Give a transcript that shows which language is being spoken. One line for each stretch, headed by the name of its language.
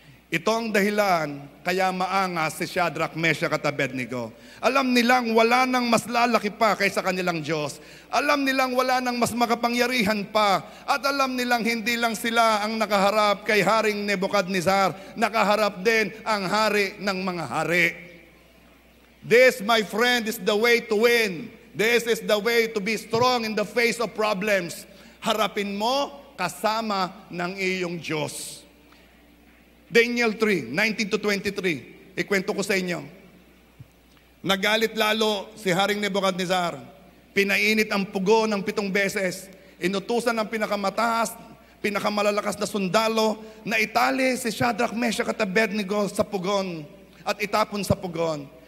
Filipino: Ito ang dahilan kaya maangas si Shadrach, Meshach at Abednego. Alam nilang wala nang mas lalaki pa kaysa kanilang Diyos. Alam nilang wala nang mas makapangyarihan pa. At alam nilang hindi lang sila ang nakaharap kay Haring Nebuchadnezzar. Nakaharap din ang hari ng mga hari.
English: This, my friend, is the way to win. This is the way to be strong in the face of problems.
Filipino: Harapin mo kasama ng iyong Diyos. Daniel 3, 19-23. Ikwento ko sa inyo. Nagalit lalo si Haring Nebuchadnezzar. Pinainit ang pugon ng 7 beses. Inutusan ng pinakamataas, pinakamalalakas na sundalo na itali si Shadrach, Meshach at Abednego sa pugon at itapon sa pugon.